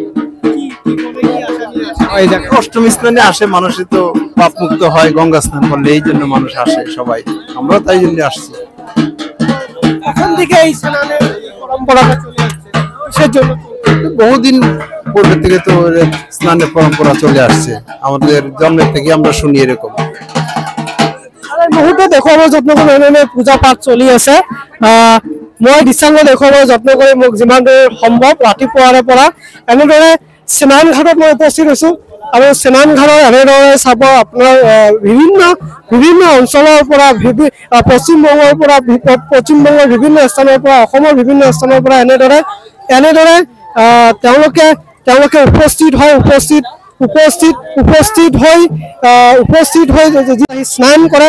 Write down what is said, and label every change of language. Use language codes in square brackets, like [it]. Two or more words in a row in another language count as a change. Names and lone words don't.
[bn] অষ্টমী স্নানে আসে মানুষ, তো পাপ মুক্ত হয় গঙ্গা স্নান করলে, এই জন্য মানুষ আসে সবাই, আমরা তাই জন্য আসছি। কখন থেকে এই স্নানের পরম্পরাটা চলে আসছে? কিসের জন্য? বহুদিন পূর্বে থেকে তো স্নানের পরম্পরা চলে আসছে, আমাদের জন্মের থেকে আমরা শুনি এরকম। [as] মুহূৰ্তত দেখুৱাব যত্ন কৰি এনে পূজা পাঠ চলি আছে। মই দৃশ্যাংগ দেখুৱাব যত্ন কৰি মোক যিমান দূৰ সম্ভৱ ৰাতিপুৱাৰে পৰা এনেদৰে স্নান ঘাটত মই উপস্থিত হৈছো। আৰু স্নান ঘাটত এনেদৰে চাব আপোনাৰ বিভিন্ন অঞ্চলৰ পৰা, পশ্চিমবংগৰ বিভিন্ন স্থানৰ পৰা, অসমৰ বিভিন্ন স্থানৰ পৰা এনেদৰে তেওঁলোকে উপস্থিত হৈ স্নান কৰে।